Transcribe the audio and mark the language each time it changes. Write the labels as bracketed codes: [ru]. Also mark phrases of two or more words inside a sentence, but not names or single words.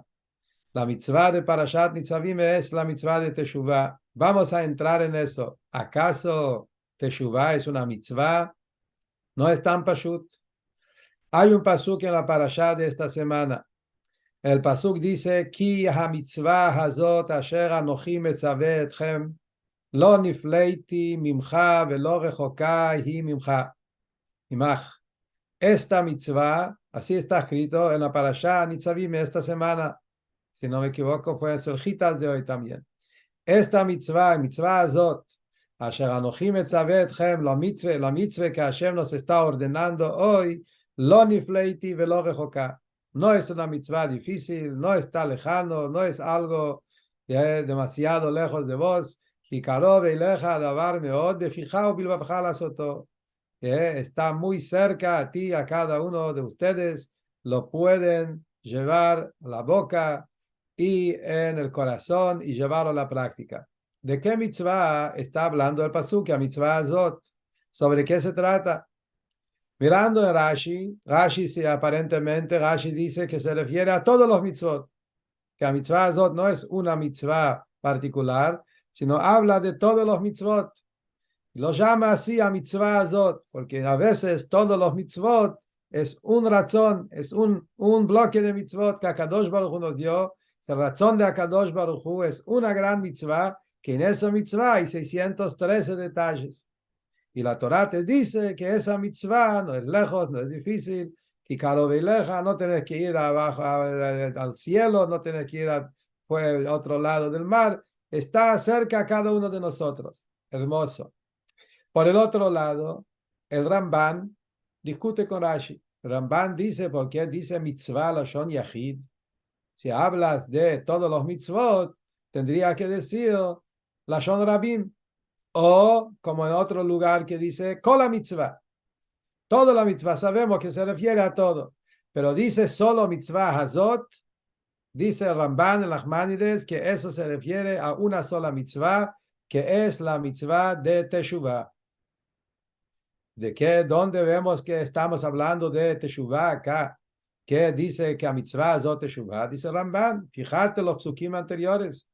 [es] La mitzvah de Parashat Nitzavim es la mitzvah de Teshuvah. Vamos a entrar en eso. ¿Acaso Teshuvah es una mitzvah? No es tan pashut. Hay un pasuk en la parashá de esta semana. El pasuk dice, [he] כי המצוה הזאת אשר אנכי מצוה אתכם לא נפלאתי ממך ולא רחוקה הוא ממך. [es] Imach. Esta mitzvah, así está escrito en la parashá Nitzavim esta semana. Si no me equivoco, fue en Seljitas de hoy también. Esta mitzvah, [he] מצוה הזאת אשר אנכי מצוה אתכם, [es] la mitzvah que Hashem nos está ordenando hoy, [he] לא נפלאתי ולא רחוקה. [es] No es una mitzvah difícil, no está lejano, no es algo demasiado lejos de vos. Está muy cerca a ti, a cada uno de ustedes. Lo pueden llevar a la boca y en el corazón y llevarlo a la práctica. ¿De qué mitzvah está hablando el pasuk? [he] המצוה הזאת. [es] ¿Sobre qué se trata? Mirando en Rashi aparentemente Rashi dice que se refiere a todos los mitzvot, que la [he] מצוה הזאת [es] no es una mitzvah particular, sino habla de todos los mitzvot. Lo llama así [he] המצוה הזאת, [es] porque a veces todos los mitzvot es un razón, es un bloque de mitzvot que [he] הקדוש ברוך הוא [es] nos dio. El razón de [he] הקדוש ברוך הוא [es] es una gran mitzvah, que en esa mitzvah hay 613 detalles. Y la Torah te dice que esa mitzvah no es lejos, no es difícil, y Karoveileja, no tienes que ir abajo al cielo, no tienes que ir al otro lado del mar, está cerca a cada uno de nosotros. Hermoso. Por el otro lado, el Ramban discute con Rashi. El Ramban dice, ¿por qué dice mitzvah [he] לשון יחיד? [es] Si hablas de todos los mitzvot, tendría que decir [he] לשון רבים. [es] O, como en otro lugar que dice, [he] כל המצוה. [es] Toda la mitzvah, sabemos que se refiere a todo. Pero dice solo [he] מצוה הזאת, [es] dice el Ramban, el Nachmanides, que eso se refiere a una sola mitzvah, que es la mitzvah de Teshuvah. ¿De qué? ¿Dónde vemos que estamos hablando de Teshuvah acá? ¿Qué dice que [he] המצוה [es] es Teshuvah? Dice Ramban, fíjate los psukim anteriores.